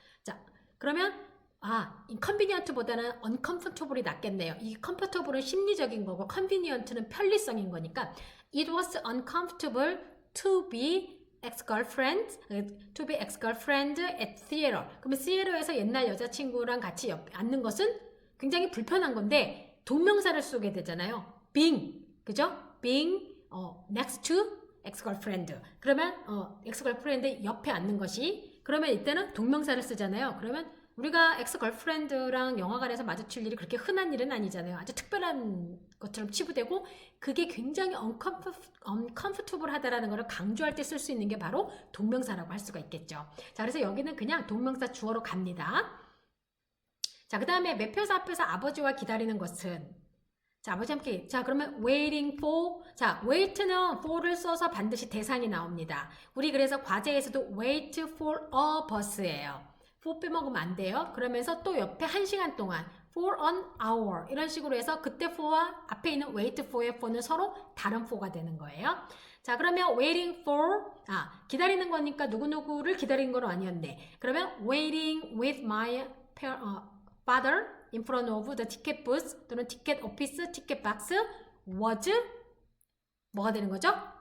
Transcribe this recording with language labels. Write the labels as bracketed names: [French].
[Korean] 자, 그러면 inconvenient보다는 uncomfortable이 낫겠네요. 이 comfortable은 심리적인 거고 convenient는 편리성인 거니까 [English] it was uncomfortable to be ex-girlfriend at theater. [Korean] 그러면 theater에서 옛날 여자친구랑 같이 앉는 것은 굉장히 불편한 건데 동명사를 쓰게 되잖아요. [English] being, 그죠? being next to ex-girlfriend. [Korean] 그러면 ex-girlfriend 옆에 앉는 것이 그러면 이때는 동명사를 쓰잖아요. 그러면 우리가 엑스-걸프렌드랑 영화관에서 마주칠 일이 그렇게 흔한 일은 아니잖아요. 아주 특별한 것처럼 치부되고 그게 굉장히 uncomfortable 하다라는 것을 강조할 때 쓸 수 있는 게 바로 동명사라고 할 수가 있겠죠. 자, 그래서 여기는 그냥 동명사 주어로 갑니다. 자, 그 다음에 매표사 앞에서 아버지와 기다리는 것은 자, 아버지 함께. 자, 그러면 waiting for. 자, wait는 for를 써서 반드시 대상이 나옵니다. 우리 그래서 과제에서도 [English] wait for a bus [Korean] 예요. for 빼먹으면 안 돼요. 그러면서 또 옆에 1시간 동안 for an hour 이런 식으로 해서 그때 for와 앞에 있는 wait for의 for는 서로 다른 for가 되는 거예요. 자, 그러면 waiting for 기다리는 거니까 누구누구를 기다리는 건 아니었네. [English] 그러면 waiting with my father in front of the ticket booth 또는 ticket office, ticket box was [Korean] 뭐가 되는 거죠?